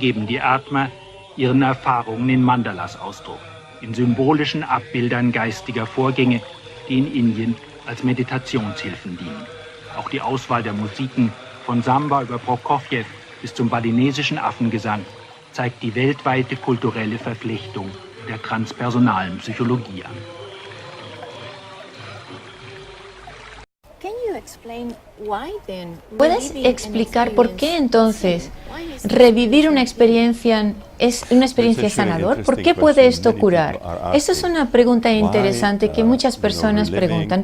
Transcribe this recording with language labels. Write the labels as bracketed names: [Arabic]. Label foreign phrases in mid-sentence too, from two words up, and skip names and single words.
[German] geben die Atmer ihren Erfahrungen in Mandalas Ausdruck, in symbolischen Abbildern geistiger Vorgänge, die in Indien als Meditationshilfen dienen. Auch die Auswahl der Musiken, von Samba über Prokofjew bis zum balinesischen Affengesang, zeigt die weltweite kulturelle Verflechtung der transpersonalen Psychologie an. [Spanish] ¿Puedes explicar por qué entonces revivir una experiencia es una experiencia sanador? ¿Por qué puede esto curar? Esa es una pregunta interesante que muchas personas preguntan.